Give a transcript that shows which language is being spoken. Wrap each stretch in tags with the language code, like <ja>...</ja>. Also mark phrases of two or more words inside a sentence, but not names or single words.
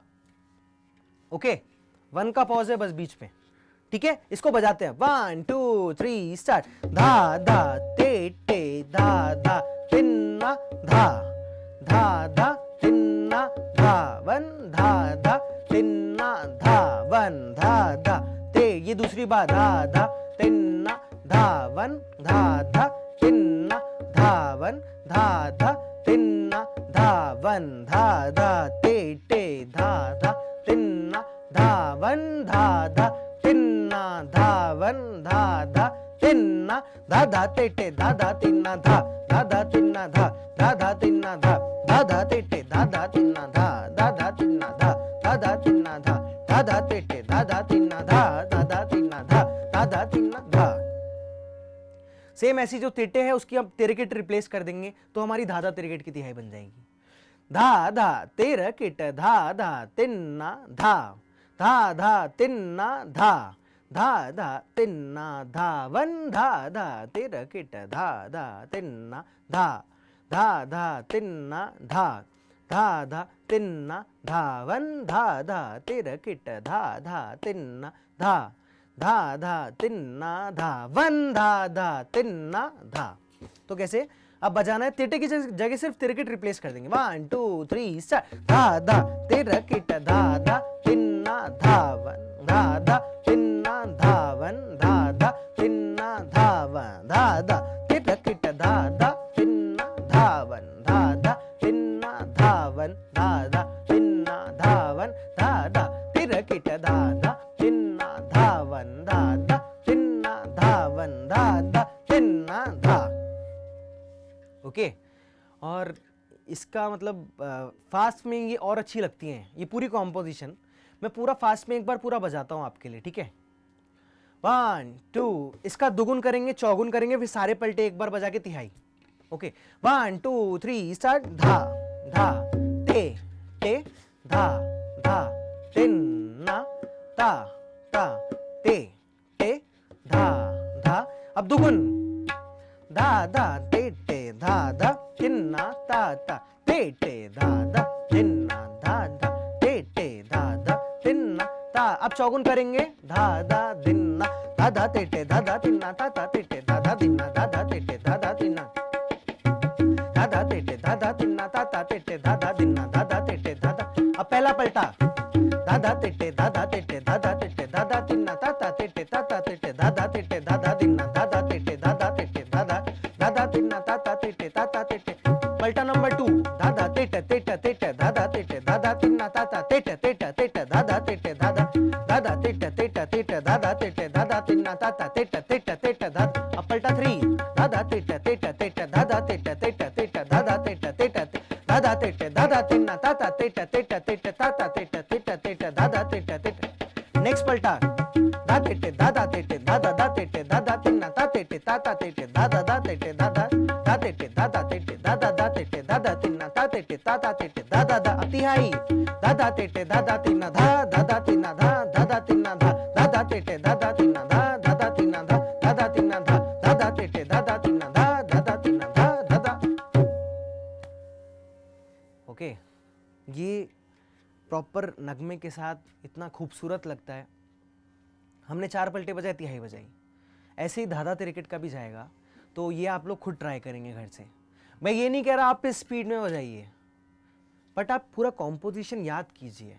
<hi>ओके, 1 का पॉज है बस बीच में। ठीक है, इसको बजाते हैं। 1 2 3 स्टार्ट। धा धा ते टे धा धा तिन्ना धा, धा धा तिन्ना धावन, धा धा तिन्ना धावन, धा धा ते, ये दूसरी बार, धा धा तिन्ना धावन, धा धा तिन्ना धावन, धा धा तिन्ना धावन, धा धा ते टे धा धा तिन्ना धावन, धा धा तिन्ना धावन, धा धा तिन्ना, धा धा ते टे धा धा तिन्ना धा, धा धा तिन्ना धा, धा धा तिन्ना धा, धा धा ते टे धा धा तिन्ना धा, धा धा तिन्ना धा, धा धा तिन्ना धा, धा धा ते टे धा धा तिन्ना धा, धा धा तिन्ना धा, धा धा तिन्ना धा। सेम ऐसी जो तेटे है उसकी हम तिरकिट रिप्लेस कर देंगे तो हमारी धा धा तिरकिट की तिहाई बन जाएगी। धा धा तिरकिट धा धा तिन्ना धा, धा धा तिन्ना धा, धा धा तिन्ना धावन, धा धा तिरकिट धा धा तिन्ना धा, धा धा तिन्ना धा, धा धा तिन्ना धावन, धा धा तिरकिट धा धा तिन्ना धा, धा धा तिन्ना धावन, धा धा तिन्ना धा। तो कैसे अब बजाना है, तिरटे की जगह सिर्फ तिरकिट रिप्लेस कर देंगे। 1 2 3 स्टार्ट। धा धा तिरकिट धा धा तिन्ना धावन, धा धा तिन्ना धावन, धा धा तिन्ना धावन, धा धा तिरकिट धा धा तिन्ना धावन, धा धा तिन्ना धावन, धा धा तिन्ना धावन, धा धा तिरकिट धा धा तिन्ना धावन, धा धा तिन्ना धावन, धा धा तिन्ना धा। ओके, और इसका मतलब फास्ट में ये और अच्छी लगती हैं ये पूरी कॉम्पोजिशन। मैं पूरा फास्ट में एक बार पूरा बजाता हूँ आपके लिए, ठीक है। 1 2, इसका दुगुन करेंगे, चौगुन करेंगे, फिर सारे पलटे एक बार बजा के तिहाई। ओके, 1 2 3 स्टार्ट। धा धा ते टे धा धा तिन्ना ता ता ते टे धा धा। अब दुगुन। धा धा ते टे धा धा तिन्ना ता ता ते टे धा धा तिन्ना धा धा ते टे धा धा तिन्ना ता। अब चौगुन करेंगे। धा धा दिन्ना धा धा ते टे धा धा तिन्ना ता ता ते टे धा धा दिन्ना धा धा ते टे धा धा तिन्ना धा धा ते टे धा धा तिन्ना ता ता ते टे धा धा दिन्ना धा धा ते टे धा धा। अब पहला पलटा। धा धा ते टे धा धा ते टे धा धा ते टे धा धा तिन्ना ता ता ते टे ता ता ते टे धा धा ते टे धा धा दिन्ना धा धा ते टे धा धा ते टे धा धा धा धा तिन्ना ता ता ते टे ता ता ते टे। पलटा नंबर 2। धा धा ते टे धा धा ते टे धा धा तिन्ना ता ता ते टे धा धा ते टे धा धा धा धा ते टे धा धा ते टे धा धा तिन्ना ता ता ते टे धा। अब पलटा 3। धा धा ते टे धा धा ते टे धा धा ते धा धा ते टे धा धा तिन्ना ता ता ते टा ता ता ते धा धा ते। नेक्स्ट पलटा। धा ते टे धा धा ते टे धा धा धा ते टे धा धा तिन्ना ता ते टे ता ता ते टे धा धा धा ते टे धा धा धा ते टे धा धा ते टे धा धा धा ते टे धा धा तिन्ना ता ते टे ता ता ते टे धा धा धा। तिहाई। धा धा ते टे धा धा तिन्ना धा धा धा तिन्ना धा धा धा तिन्ना धा धा धा ते टे धा धा तिन्ना धा धा धा तिन्ना धा धा धा तिन्ना धा धा धा ते टे धा धा तिन्ना धा धा धा तिन्ना धा धा धा। ओके, ये प्रॉपर नगमे के साथ इतना खूबसूरत लगता है। हमने 4 पलटे बजाए, तिहाई बजाई। ऐसे ही धाधा तिरकिट का भी जाएगा तो ये आप लोग खुद ट्राई करेंगे घर से। मैं ये नहीं कह रहा आप इस स्पीड में बजाइए, बट आप पूरा कॉम्पोजिशन याद कीजिए।</hi>